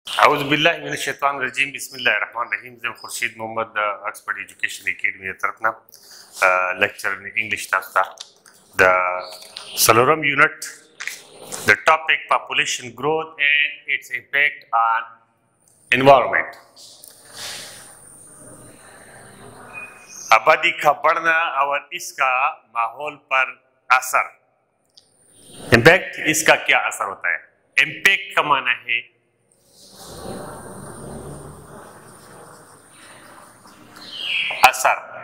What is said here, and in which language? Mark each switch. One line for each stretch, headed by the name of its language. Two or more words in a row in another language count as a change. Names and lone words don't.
Arabic: اعوذ باللہ من الشیطان الرجیم بسم اللہ الرحمن الرحیم.
Pashto: زم خورشید محمد آکسفورڈ ایجوکیشن اکیڈمی طرفنا
English: lecture English
Pashto: تاسو ته د سلورم یونٹ
English: the topic population growth and its impact on environment.
Urdu: آبادی کا بڑھنا اور اس کا ماحول پر اثر. امپیکٹ اس کا کیا اثر ہوتا ہے؟ امپیکٹ کا معنی ہے اثر.